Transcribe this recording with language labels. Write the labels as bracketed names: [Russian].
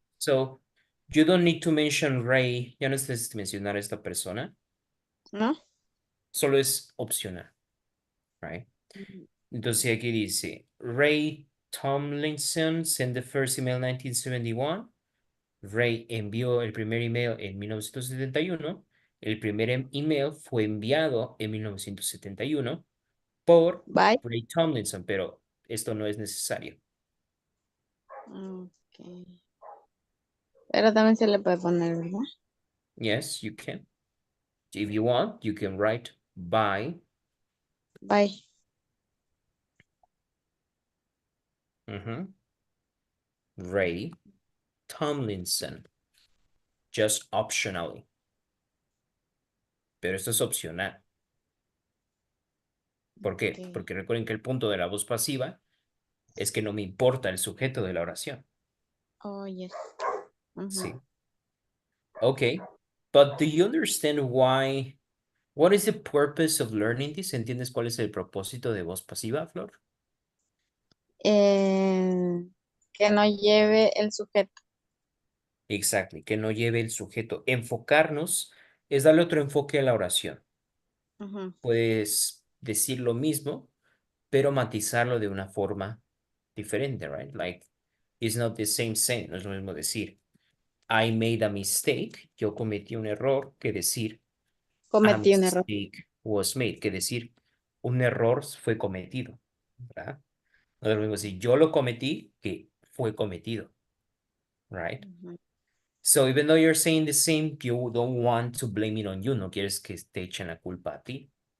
[English] So, you don't need to mention Ray. [Spanish] Ya no necesitas mencionar a esta persona. ¿no? Solo es opcional. Right? Entonces aquí dice, Ray Tomlinson [English] sent the first email [Spanish] 1971. Ray envió el primer email en 1971. El primer email fue enviado en 1971 por [English] By. [Spanish] Ray Tomlinson, pero esto no es necesario. [English] Okay. [Spanish] Pero también se le puede poner, ¿verdad? [English] Yes, you can. If you want, you can write by. By. Ray Tomlinson. Just optionally. [Spanish] Pero esto es opcional. ¿Por qué? [English] Okay. [Spanish] Porque recuerden que el punto de la voz pasiva es que no me importa el sujeto de la oración. [English] Oh, yes. [Spanish] Sí. Okay. [English] But do you understand what is the purpose of learning this? [Spanish] ¿Entiendes cuál es el propósito de voz pasiva, Flor? Que no lleve el sujeto. Exactly, que no lleve el sujeto. Enfocarnos es darle otro enfoque a la oración. Puedes decir lo mismo, pero matizarlo de una forma diferente, right? [English] Like, it's not the same saying, [Spanish] no es lo mismo decir [English] I made a mistake, [Spanish] yo cometí un error, que decir [English] a [Spanish] Cometí un error. [English] mistake was made, [Spanish] que decir un error fue cometido, ¿verdad? No es lo mismo decir yo lo cometí que fue cometido, right? Ujú, [English] So even though you're saying the same, you don't want to blame it on you. [Spanish] No quieres que te echen la culpa a ti,